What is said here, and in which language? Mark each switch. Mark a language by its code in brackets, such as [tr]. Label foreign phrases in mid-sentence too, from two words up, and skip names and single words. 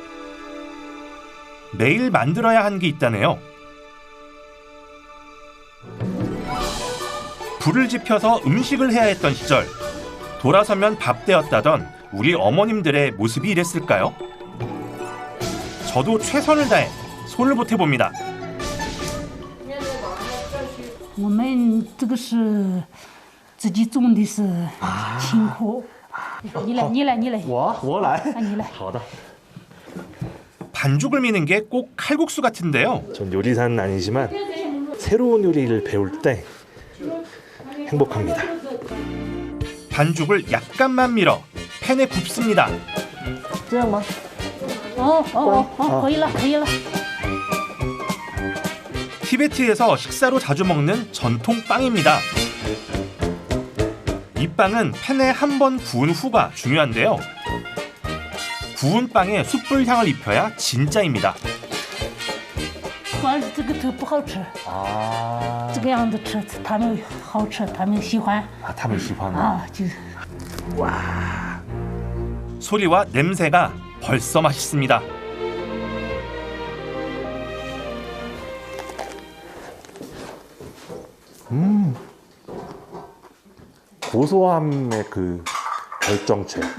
[ko] 매일 만들어야 하는 게 있다네요. 불을 지펴서 음식을 해야 했던 시절, 돌아서면 밥 되었다던 우리 어머님들의 모습이 이랬을까요? 저도 최선을 다해 손을 보태봅니다. [zh] 我们这个是自己种的是辛苦。你来。我来。你来。好的。 [ko] 반죽을 미는 게 꼭 칼국수 같은데요. 전 요리사는 아니지만 새로운 요리를 배울 때 행복합니다. 반죽을 약간만 밀어 팬에 굽습니다. [zh] 这样吗? 可以了。 [ko] 티베트에서 식사로 자주 먹는 전통 빵입니다. 이 빵은 팬에 한 번 구운 후가 중요한데요. 구운 빵에 숯불 향을 입혀야 진짜입니다. [zh] 主要是这个头不好吃。这个样子吃，他们好吃，他们喜欢。 아, 他们喜欢啊，就。 [ko] 와. 소리와 냄새가 벌써 맛있습니다. 고소함의 그 결정체.